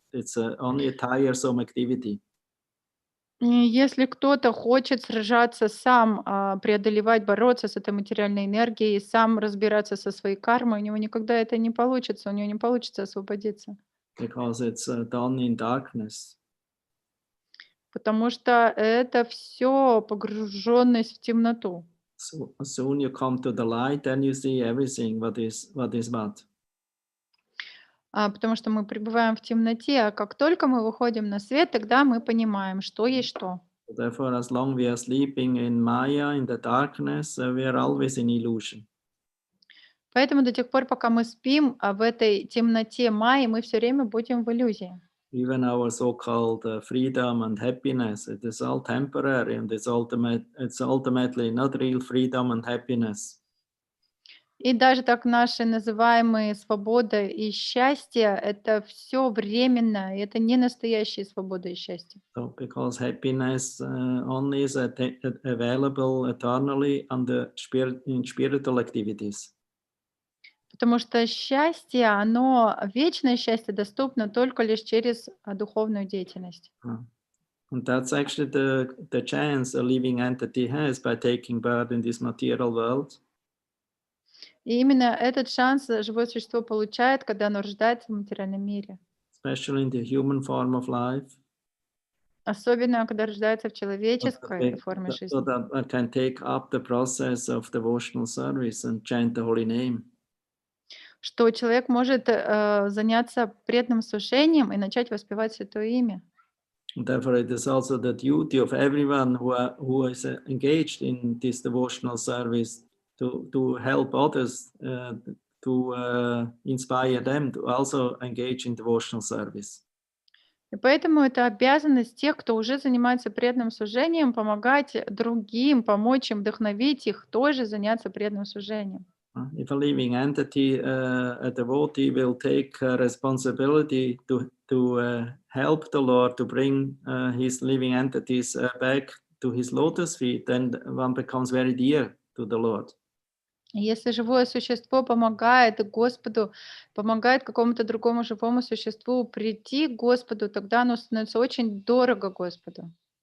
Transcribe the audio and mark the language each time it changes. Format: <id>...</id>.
<en>It's only a tiresome activity.</en> <ru>И если кто-то хочет сражаться сам, преодолевать, бороться с этой материальной энергией, сам разбираться со своей кармой, у него никогда это не получится, у него не получится освободиться.</ru> <en>Because it's done in darkness.</en> <ru>потому что это все погруженность в темноту.</ru> <en>So as soon you come to the light, then you see everything what is what.</en> <ru>Потому что мы пребываем в темноте, а как только мы выходим на свет, тогда мы понимаем, что есть что.</ru> <en>Therefore, as long we are sleeping in Maya, in the darkness, we are always in illusion.</en> <ru>Поэтому до тех пор, пока мы спим, в этой темноте майи, мы все время будем в иллюзии.</ru> <en>Even our so-called freedom and happiness, it is all temporary, and it's ultimately not real freedom and happiness.</en> <ru>И даже так наши называемые свобода и счастье — это все временно, и это не настоящая свобода и счастье.</ru> <en>So, because happiness only is available eternally under in spiritual activities.</en> <ru>Потому что счастье, оно вечное счастье доступно только лишь через, духовную деятельность.</ru> <en>And that's actually the chance a living entity has by taking birth in this material world.</en> <ru>И именно этот шанс, живое существо получает, когда оно рождается в материальном мире.</ru> <en>Especially in the human form of life,</en> <ru>Особенно, когда рождается в</ru> <en>so</en> <ru>человеческой форме</ru> <en>so</en> <ru>жизни.</ru> <en>that I can take up the process of devotional service and chant the holy name.</en> <ru>Что человек может, заняться преданным служением и начать воспевать святое имя.</ru> <en>And therefore, it is also the duty of everyone who is engaged in this devotional service to help others, to inspire them to also engage in devotional service.</en> <ru>И поэтому это обязанность тех, кто уже занимается преданным служением, помогать другим, помочь им, вдохновить их тоже заняться преданным служением.</ru> <en>If a living entity, a devotee, will take responsibility to help the Lord to bring his living entities back to his lotus feet, then one becomes very dear to the Lord.</en> <ru>И если живое существо помогает Господу, помогает какому-то другому живому существу прийти к Господу, тогда оно становится очень дорого Господу.</ru>